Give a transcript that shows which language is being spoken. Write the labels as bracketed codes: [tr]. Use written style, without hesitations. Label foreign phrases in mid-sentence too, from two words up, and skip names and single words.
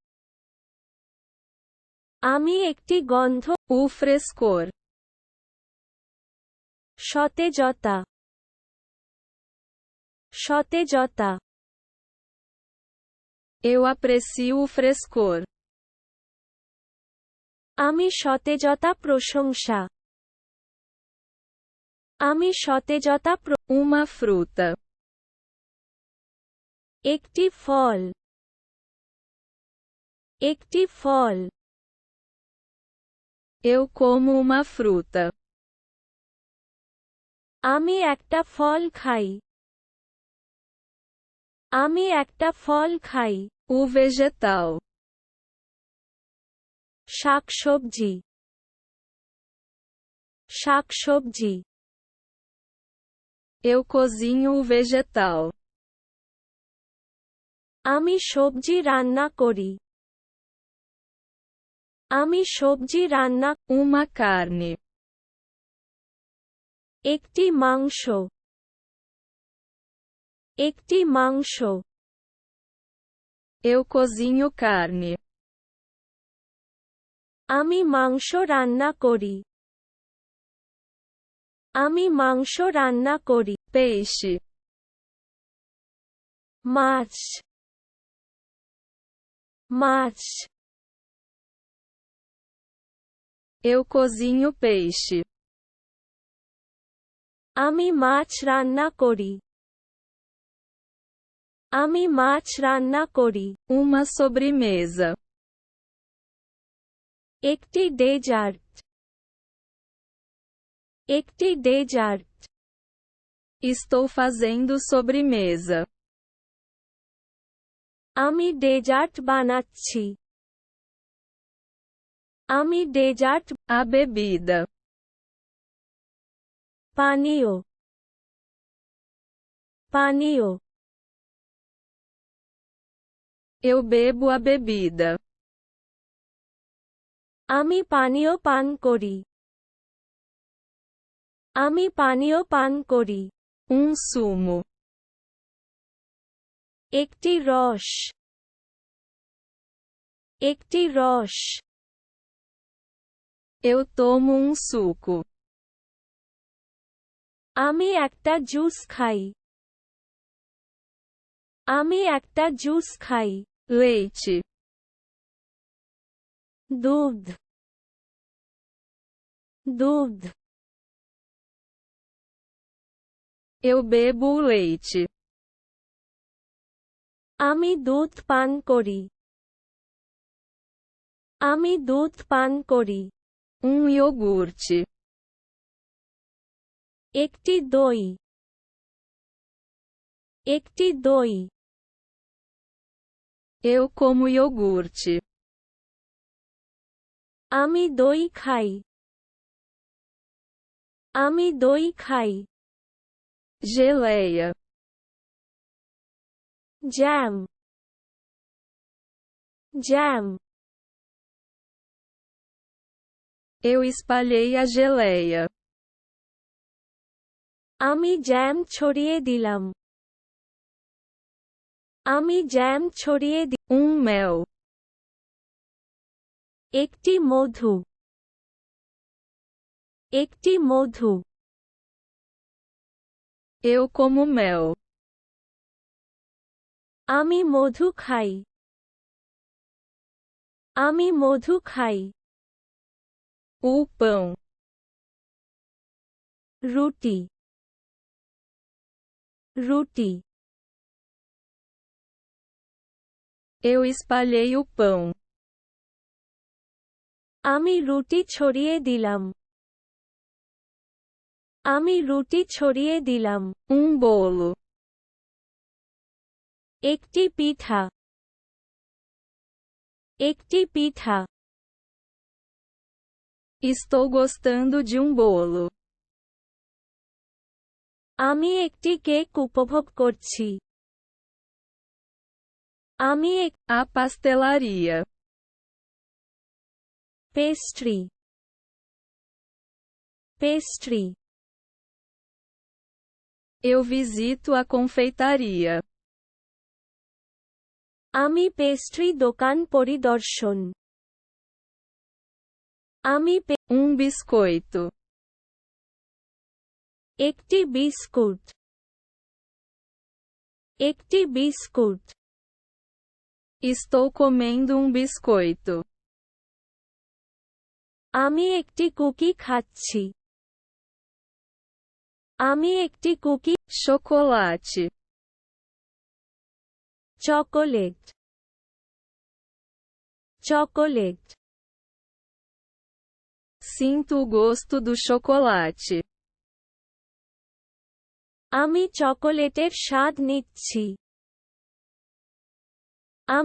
[bn] আমি একটি গন্ধ [pt] O frescor. [bn] সতেজতা, সতেজতা। [pt] Eu aprecio o frescor. [bn] আমি সতেজতা প্রশংসা। আমি সতেজতা [pt] Uma fruta. [bn] একটি ফল, একটি ফল। [pt] Eu como uma fruta. [bn] আমি একটা ফল খাই। আমি একটা ফল খাই। [pt] O vegetal. [bn] শাকসবজি, শাকসবজি। [pt] Eu cozinho o vegetal. [bn] আমি সবজি রান্না করি। আমি সবজি রান্না। [pt] Uma carne. [bn] একটি মাংস, একটি মাংস। [pt] Eu cozinho carne. [bn] আমি মাংস রান্না করি। আমি মাংস রান্না করি। [pt] Peixe. [bn] মাছ, মাছ। [pt] Eu cozinho peixe. [bn] আমি মাছ রান্না করি। আমি মাছ রান্না করি। [pt] Uma sobremesa. [bn] একটি ডেজার্ট, একটি ডেজার্ট। [pt] Estou fazendo sobremesa. [bn] আমি ডেজার্ট বানাচ্ছি। আমি ডেজার্ট। [pt] A bebida. [bn] পানীয়, পানীয়। [pt] Eu bebo a bebida. [bn] আমি পানীয় পান করি। আমি পানীয় পান করি। [pt] sumo. [bn] একটি রস, একটি রস। [pt] Eu tomo suco. [bn] আমি একটা জুস খাই, আমি একটা জুস খাই। [pt] Leite. [bn] দুধ, দুধ। [pt] Eu bebo leite. [bn] আমি দুধ পান করি, আমি দুধ পান করি। [pt] Iogurte. [bn] একটি দই, একটি দই। [pt] Eu como iogurte. [bn] আমি দই খাই, আমি দই খাই। [pt] Geleia. [bn] জ্যাম, জ্যাম। [pt] Eu espalhei a geleia. [bn] আমি জ্যাম ছড়িয়ে দিলাম, আমি জ্যাম ছড়িয়ে [pt] Mel. [bn] একটি মধু, একটি মধু। [pt] Eu como mel. [bn] আমি মধু খাই, আমি মধু খাই। [pt] O pão. [bn] রুটি, রুটি। [pt] Eu espalhei o pão. [bn] আমি রুটি ছড়িয়ে দিলাম, আমি রুটি ছড়িয়ে দিলাম। [pt] Bolo. [bn] একটি পিঠা, একটি পিঠা। [pt] Estou gostando de bolo. [bn] আমি একটি কেক উপভোগ করছি, আমি [pt] A pastelaria. [bn] পেস্ট্রি, পেস্ট্রি। [pt] Eu visito a confeitaria. [bn] আমি পেস্ট্রি দোকান পরিদর্শন, আমি [pt] biscoito. [bn] একটি বিস্কুট, একটি বিস্কুট। [pt] Estou comendo biscoito. [bn] আমি একটি কুকি খাচ্ছি, আমি একটি কুকি। [pt] Chocolate. [bn] চকোলেট, চকোলেট। [pt] Sinto o gosto do chocolate. [bn] আমি চকোলেটের স্বাদ নিচ্ছি, আমি